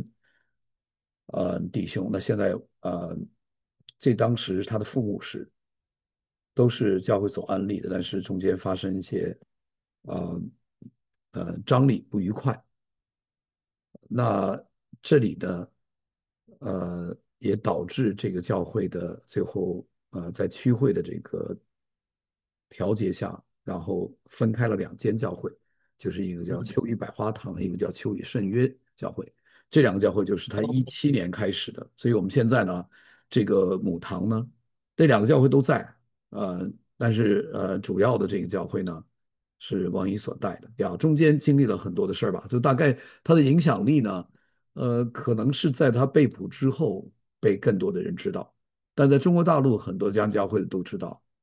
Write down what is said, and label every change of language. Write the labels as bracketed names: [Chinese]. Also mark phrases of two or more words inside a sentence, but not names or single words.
[Chinese] 弟兄，那現在這當時他的父母是都是教會所安立的，但是中間發生一些呃張力不愉快，那這裡呢也導致這個教會的最後在區會的這個調節下，然後分開了兩間教會，就是一個叫秋雨百花堂，一個叫秋雨聖約教會。這兩個教會就是他2017年開始的，所以我們現在呢，這個母堂呢，這兩個教會都在，但是主要的這個教會呢是王一所帶的呀，中間經歷了很多的事兒吧，就大概他的影響力呢，可能是在他被捕之後被更多的人知道，但在中國大陸很多家教會都知道，